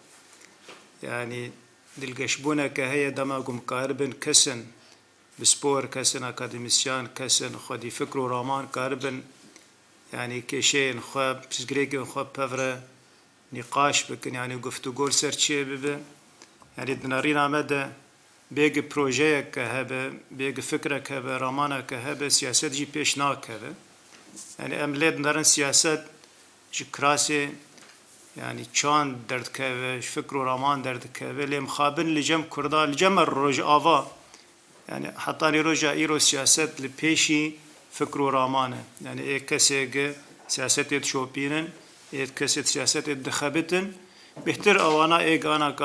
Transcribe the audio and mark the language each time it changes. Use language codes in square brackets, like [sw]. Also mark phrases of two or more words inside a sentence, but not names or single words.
[ku] یعنی دڵگەشبوونەکە هەیە دەما گومکار بن کەسن بسپۆر کەسن ئەکادمیسیان کەسن خودی فکر و ڕامان کار بن یعنی کێشەیەن خۆ پشتگرێکن خۆ پەڤرە نقاش بکن یعنی گفتوگۆ سەر چێ ببە یعنی دنەڕین ئامەدە بێگە پرۆژەیەکە هەبە بێگە فکرێک هەبە ڕامانەکە هەبە سیاسەتجی پێش ناکەوە یعنی ئەم لێ دنەڕن سیاسەت ji kirasê yani çand derdikeve fikr û raman derdikeve lê mixabin li cem Kurda li cem rojava yani hetanî roja îro siyaset li pêşî fikr û raman e yani ê kesê siyasetê dişopînin ê kesê siyasetê dixebitin bêhtir ewana êganaka